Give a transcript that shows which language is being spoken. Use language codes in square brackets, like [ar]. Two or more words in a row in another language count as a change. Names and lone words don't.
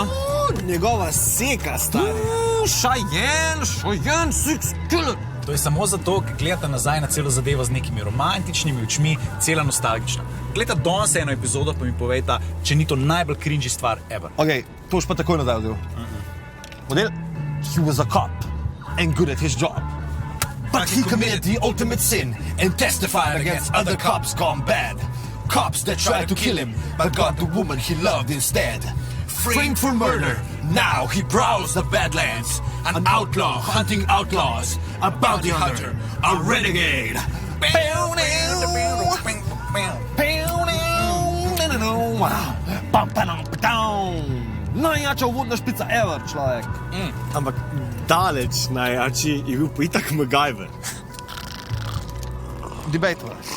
[sl] Njegova seka, stari. Šajen, Sixkiller. To je samo zato, ker gledate nazaj na celo zadevo z nekimi romantičnimi očmi, cela nostalgična. Gledate danes eno epizodo, pa mi povejte, če ni to najbolj cringy stvar ever. Ok, to už pa takoj nazaj odziv. [en] Model, he was a cop and good at his job. But he committed the ultimate sin and testified against other cops gone bad. Cops that tried to kill him, but got the woman he loved instead. Framed for murder, now he prowls the Badlands. An outlaw hunting outlaws, a bounty hunter, a renegade. [sl] Najjača uvodna špica ever, človek. Ampak daleč najjači je bil pa itak MacGyver. Debatova.